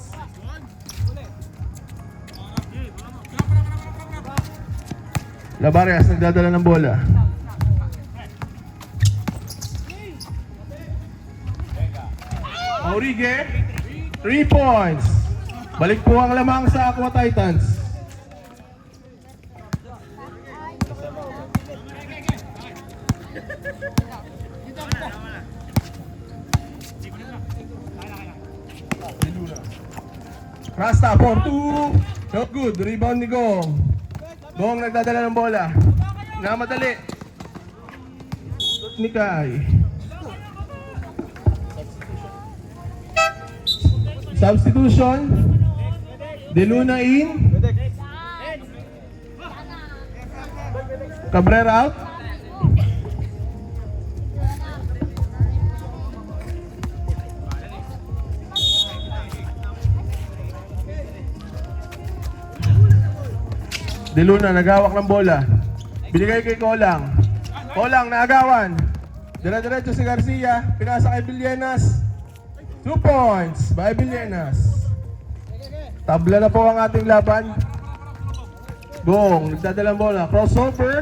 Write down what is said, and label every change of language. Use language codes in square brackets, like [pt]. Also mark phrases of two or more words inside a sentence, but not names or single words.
[tl] Labarias nagdadala ng bola. Haurige, 3 points. Balik po ang lamang sa Aqua Titans. Rasta for 2. [en] No good. [tl] Rebound ni Gong. Gong nagdadala ng bola. Namadali. Ni Kai. Substitution. [en] De Luna in. Cabrera out. [tl] De Luna nagawak ng bola. Binigay kay Kolang. Kolang naagawan. Dire-diretso si Garcia. Pinasa kay Villenas. [en] 2 points by Villenas. [tl] Tabla na po ang ating laban. Gong, nagdadalang bola. Crossover.